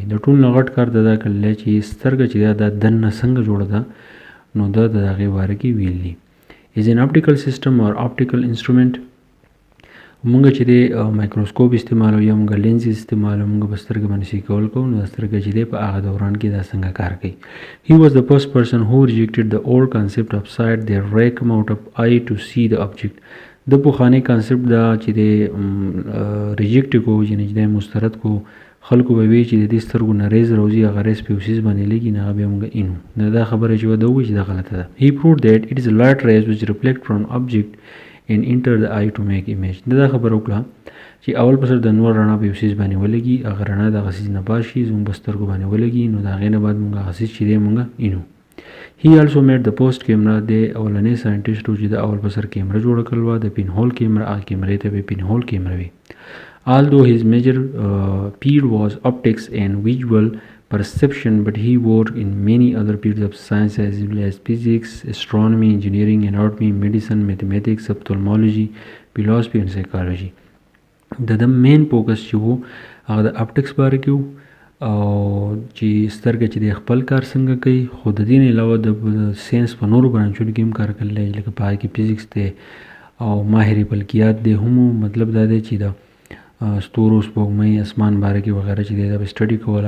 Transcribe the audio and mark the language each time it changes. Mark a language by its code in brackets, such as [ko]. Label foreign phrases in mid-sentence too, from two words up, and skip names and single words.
[ps] د ټول نه غټ کار دا کړلی چې سترګه چې دا د دننه څنګه جوړه ده نو دا د هغې باره کې ویلي. [en] is an optical system or optical instrument. [ps] مونږ چې دی مایکروسکوپ استعمالو یا مونږ لینز استعمالو مونږ په سترګه باندې شي کول کوو نو د سترګه چې دی په هغه دوران کې دا څنګه کار کوي. [en] He was the first person who rejected the old concept of sight that ray come out of eye to see the object. [ps] د پخوانی کانسپټ دا چې دی ریجیکټ کو یعنی چې دی مسترد کو خلکو به وی چې د دې سترګو نه ریز راوځي هغه ریز په یوسیز باندې لګي نه بیا موږ اینو نه دا خبره چې وده وي چې دا غلطه ده. [en] He proved that it is light rays which reflect from object and enter the eye to make image. [ps] دا خبره وکړه چې اول په سر د نور رڼا په یوسیز باندې ولګي هغه رڼا د هغه سیز نه پاشي زموږ په سترګو باندې ولګي نو د هغې نه بعد موږ هغه سیز چې دی موږ اینو. [en] He also made the post camera. [ps] د اولنی ساینټیسټ و چې د اول په سر کیمره جوړه کړل وه د [en] pin hole [ps] کیمره. هغه کیمرې ته به [en] pin hole [ps] کیمره وي. [en] Although his major field was optics and visual perception, but he worked in many other fields of science as well as physics, astronomy, engineering, anatomy, medicine, mathematics, ophthalmology, philosophy and psychology. [ps] د [en] main focus [ps] چې وو هغه د اپټکس باره کې وو او چې سترګه چې د خپل کار څنګه کوي، خو د دې نه علاوه د ساینس په نورو برانچونو کې هم کار کړلی لکه په هغې کې فزیکس دی او ماهر فلکیات دی هم. مطلب دا دی چې د ستورو سپوږمۍ اسمان باره کې وغیره چې دی دا به سټډي کوله.